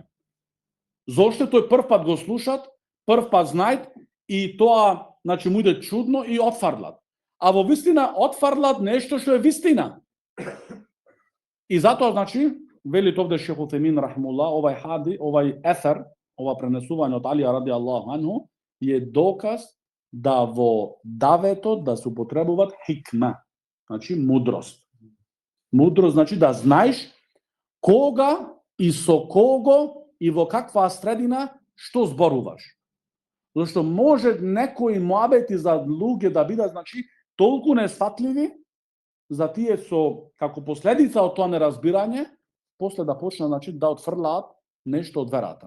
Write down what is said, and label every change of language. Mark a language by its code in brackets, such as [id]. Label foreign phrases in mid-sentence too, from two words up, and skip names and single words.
[mk] Зошто тој прв пат го слушат, прв пат знаат и тоа, значи, му иде чудно и отфрлат. А во вистина отфрлат нешто што е вистина. И затоа, значи, вели овде Шейх Усаймин рахимахуллах, овај ефер, ова пренесување од Алија [ar] رضي الله عنه [mk] е доказ да во даветот да се употребуваат хикма, значи мудрост. Мудрост значи да знаеш кога и со кого и во каква средина што зборуваш. Зашто може некои муабети за луѓе да бидат значи толку несфатливи за тие со како последица од тоа неразбирање, после да почнат значи да отфрлаат нешто од верата.